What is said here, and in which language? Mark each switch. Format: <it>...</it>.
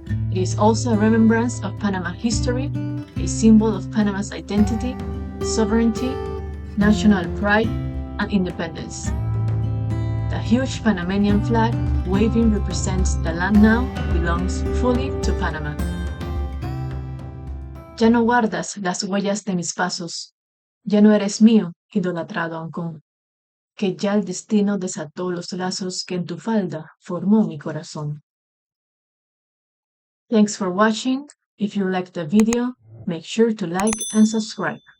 <en>It is also a remembrance of Panama history, a symbol of Panama's identity, sovereignty, national pride, and independence. The huge Panamanian flag waving represents the land now belongs fully to Panama.</en> <es>Ya no guardas las huellas de mis pasos, ya no eres mío, idolatrado Ancon, que ya el destino desató los lazos que en tu falda formó mi corazón.</es> <en>Thanks for watching. If you liked the video, make sure to like and subscribe.</en>